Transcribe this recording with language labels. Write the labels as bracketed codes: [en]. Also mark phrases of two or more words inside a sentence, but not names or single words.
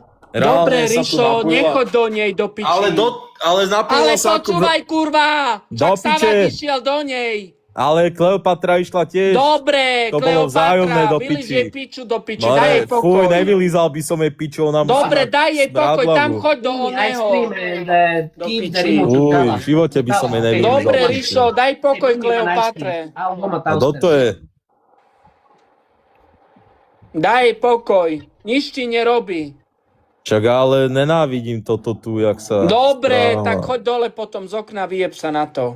[sk] dobre, Rišo, nechoď do nej do piči. Ale napojila sa počúvaj, kurva! Do Však Savak išiel do nej. Ale Kleopatra išla tiež. Dobre, To bolo vzájomné do Kleopatra, vylíž piči. jej piču do piči, daj jej pokoj. nevylízal by som jej piču, ona musí Dobre, mať daj jej pokoj, smradlavú. tam choď do I oného. [en] stream and keep the [sk] piči. [en] remote to [sk] Uj, Kala. v živote by som jej nevylízal. Dobre, Rišo, daj pokoj Kleopatre. A kto to je? Daj jej pokoj, nič ti nerobí. Čak ale nenávidím toto tu, jak sa... Dobre, správa. tak choď dole potom z okna, vyjeb sa na to.